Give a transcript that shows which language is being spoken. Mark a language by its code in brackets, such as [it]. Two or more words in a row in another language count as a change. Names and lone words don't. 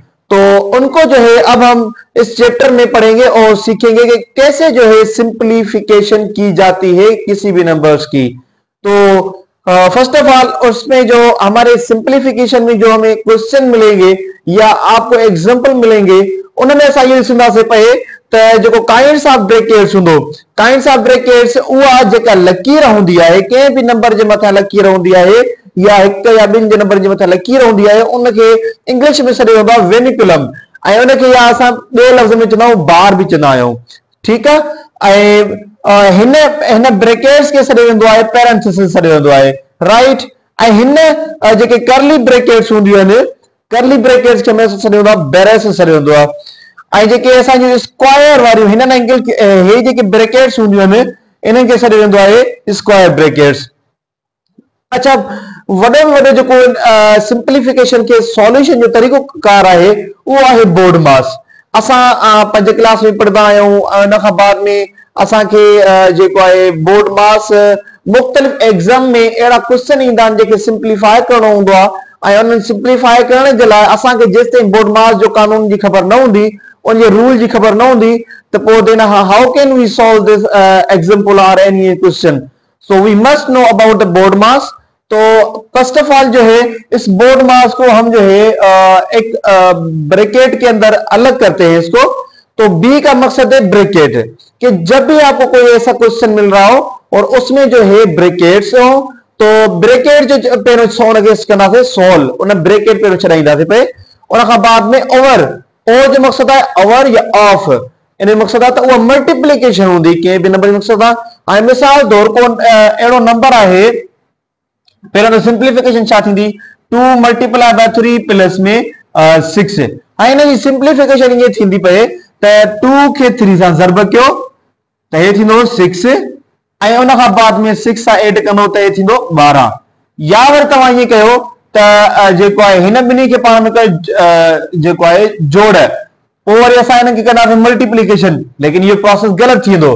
[hi] तो उनको जो है अब हम इस चैप्टर में पढ़ेंगे और सीखेंगे कि कैसे जो है सिंप्लीफिकेशन की जाती है किसी भी नंबर्स की। [sd] तो [en] first of all [hi] उसमें जो हमारे सिंप्लीफिकेशन में जो हमें क्वेश्चन मिलेंगे या आपको एग्जांपल मिलेंगे, [sd] उनमें असां ये ॾिसंदासीं पए त जेको [en] kinds of brackets [sd] हूंदो, [en] kinds of brackets [sd] उहा जेका लकीर हूंदी आहे, कंहिं बि नंबर जे मथां लकीर हूंदी आहे या हिकु या ॿिनि जे नंबर जे मथां लकीर हूंदी आहे, उनखे इंग्लिश में सॾियो वेंदो आहे वेनिकुलम, ऐं उनखे या असां ॿिए लफ़्ज़ में चवंदा आहियूं बार बि चवंदा आहियूं। ठीकु आहे। ऐं हिन ब्रैकेट्स खे सॾियो वेंदो आहे पैरेंथेसिस सॾियो वेंदो आहे, राइट। ऐं हिन जेके [en] curly brackets [sd] हूंदियूं आहिनि, [en] curly brackets [sd] खे हमेशह सॾियो वेंदो आहे ब्रेसिस सॾियो वेंदो आहे। ऐं जेके असांजी स्क्वायर वारियूं हिननि एंगल हे जेके ब्रैकेट्स हूंदियूं आहिनि, इन्हनि खे सॾियो वेंदो आहे [en] square brackets. [sd] अच्छा, वॾे में वॾो जेको सिंप्लीफिकेशन के सॉल्यूशन जो तरीक़ो कार आहे उहो आहे बोर्ड मास। असां 5 क्लास में पढ़ंदा आहियूं, उन खां बाद में असांखे जेको आहे बोर्ड मास मुख़्तलिफ़ एग्ज़ाम में अहिड़ा क्वेश्चन ईंदा आहिनि जेके सिंप्लीफाई करणो हूंदो आहे, ऐं उन्हनि सिंप्लीफाई करण जे लाइ असांखे जेसि ताईं बोर्ड मास जो कानून जी ख़बर न हूंदी, उनजे रूल जी ख़बर न हूंदी, त पोइ [en] then how can we solve this example or any question. so we must know about the BODMAS. [hi] तो [en] first of all [hi] जो है इस बोर्ड मास को हम जो है एक ब्रैकेट के अंदर अलग करते हैं इसको। तो बी का मकसद है ब्रैकेट, कि जब भी आपको कोई ऐसा क्वेश्चन मिल रहा हो और उसमें जो है ब्रैकेट्स हो, [sd] तो ब्रैकेट जो पहिरियों कंदासीं सॉल्व, उन ब्रैकेट पहिरियों छॾाईंदासीं पे, उन खां बाद में ओवर, ओ जो मकसद है ओवर या ऑफ, इन मकसद आहे त उहा मल्टीप्लिकेशन हूंदी कंहिं बि नंबर जो मकसद आहे। ऐं मिसाल तौर को अहिड़ो नंबर आहे, पहिरियों त सिंप्लीफिकेशन छा थींदी, 2 [en] multiply by [sd] 3 प्लस में 6। ऐं हिन जी सिंप्लीफिकेशन ये थींदी पए त 2 खे 3 सां ज़र्ब कयो त हे थींदो 6, ऐं उन खां बाद में 6 सां ऐड कंदो त हे थींदो 12। या वरी तव्हां ये कयो त जेको आहे हिन ॿिन्ही खे पाण में जेको आहे जोड़, पोइ वरी असां हिन खे कंदासीं मल्टीप्लिकेशन, लेकिन इहो प्रोसेस ग़लति थी वेंदो।